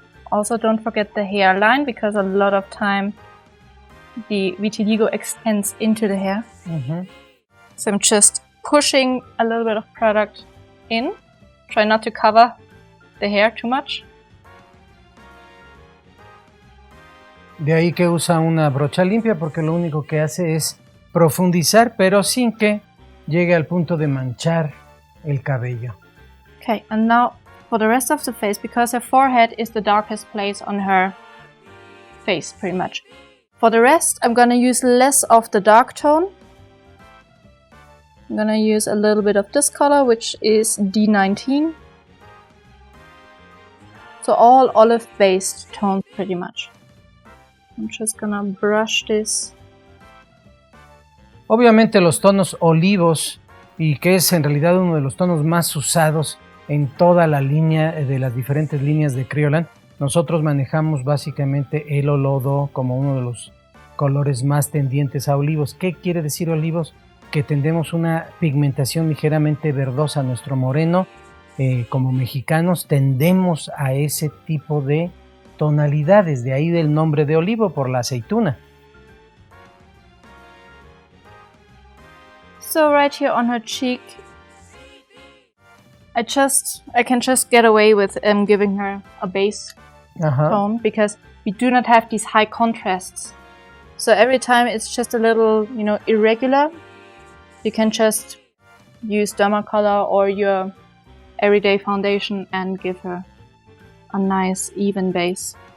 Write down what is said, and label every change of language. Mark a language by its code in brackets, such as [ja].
[en] Also, don't forget the hairline, because a lot of time the vitiligo extends into the hair. Mm-hmm. So I'm just pushing a little bit of product in. Try not to cover the hair too much. [es] De ahí que usa una brocha limpia, porque lo único que hace es profundizar, pero sin que llegue al punto de manchar el cabello. [en] Okay, and now for the rest of the face, because her forehead is the darkest place on her face, pretty much. For the rest, I'm gonna use less of the dark tone. I'm gonna use a little bit of this color, which is D19. So all olive-based tones, pretty much. I'm just gonna brush this. [es] Obviamente los tonos olivos, y que es en realidad uno de los tonos más usados en toda la línea de las diferentes líneas de Kryolan, nosotros manejamos básicamente el olodo como uno de los colores más tendientes a olivos. ¿Qué quiere decir olivos? Que tendemos una pigmentación ligeramente verdosa. Nuestro moreno, como mexicanos, tendemos a ese tipo de tonalidades, de ahí del nombre de olivo por la aceituna. [en] So right here on her cheek, I can just get away with giving her a base tone, because we do not have these high contrasts. So every time it's just a little, irregular, you can just use Dermacolor or your everyday foundation and give her a nice even base.